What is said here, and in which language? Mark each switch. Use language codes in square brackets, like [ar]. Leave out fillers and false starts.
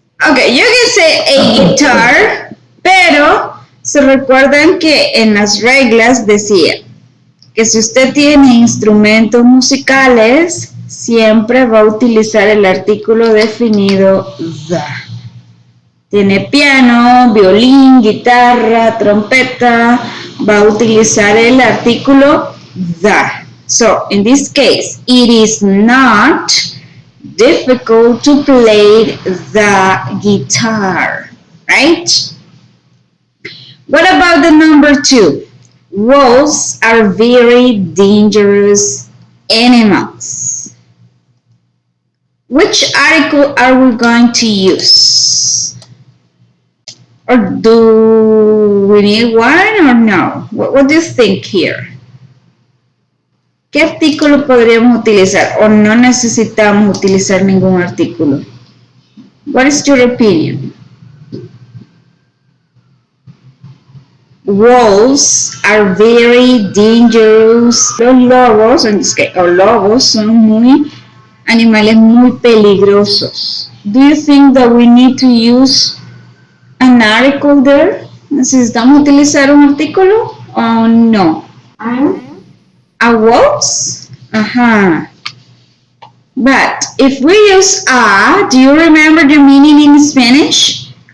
[en] Okay, you can say a guitar, [es] pero se recuerdan que en las reglas decía que si usted tiene instrumentos musicales, siempre va a utilizar el artículo definido the. Tiene piano, violín, guitarra, trompeta, va a utilizar el artículo the. [en] So, in this case, it is not difficult to play the guitar, right? What about the number 2? Wolves are very dangerous animals. Which article are we going to use? Or do we need one or no? What do you think here? [es] ¿Qué artículo podríamos utilizar o no necesitamos utilizar ningún artículo? [en] What is your opinion? Wolves are very dangerous. [es] Los lobos, o lobos, son animales muy peligrosos. [en] Do you think that we need to use an article there? [es] ¿Necesitamos utilizar un artículo o no? [en] An, A wolves? Ajá. But if we use a, do you remember the meaning in Spanish?